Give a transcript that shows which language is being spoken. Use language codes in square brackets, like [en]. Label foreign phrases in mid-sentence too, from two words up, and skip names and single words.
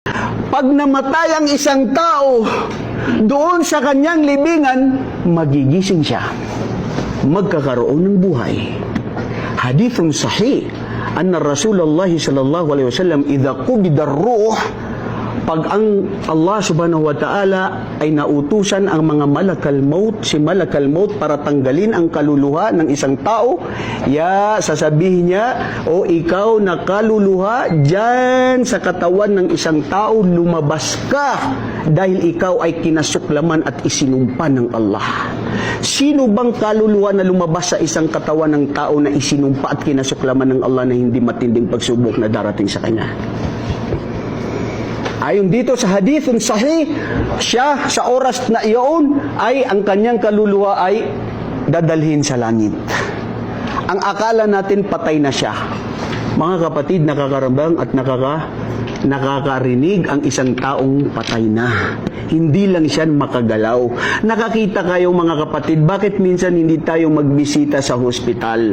[tl] Pag namatay ang isang tao, doon sa kanyang libingan, magigising siya. Magkakaroon ng buhay. [ar] حديث صحيح أن رسول الله صلى الله عليه وسلم إذا قبض الروح, [tl] pag ang Allah [ar] سبحانه وتعالى [tl] ay nautusan ang mga [ar] ملك الموت, [tl] si [ar] ملك الموت [tl] para tanggalin ang kaluluha ng isang tao, sasabihin niya, o ikaw na kaluluha, dyan sa katawan ng isang tao, lumabas ka dahil ikaw ay kinasuklaman at isinumpa ng Allah. Sino bang kaluluwa na lumabas sa isang katawan ng tao na isinumpa at kinasuklaman ng Allah na hindi matinding pagsubok na darating sa kanya? Ayon dito sa [ar] حديث صحيح, [tl] siya sa oras na iyon ay ang kanyang kaluluwa ay dadalhin sa langit. Ang akala natin patay na siya. Mga kapatid, nakakaramdam at nakakarinig ang isang taong patay na. Hindi lang siya makagalaw. Nakakita kayo mga kapatid, bakit minsan hindi tayo magbisita sa hospital?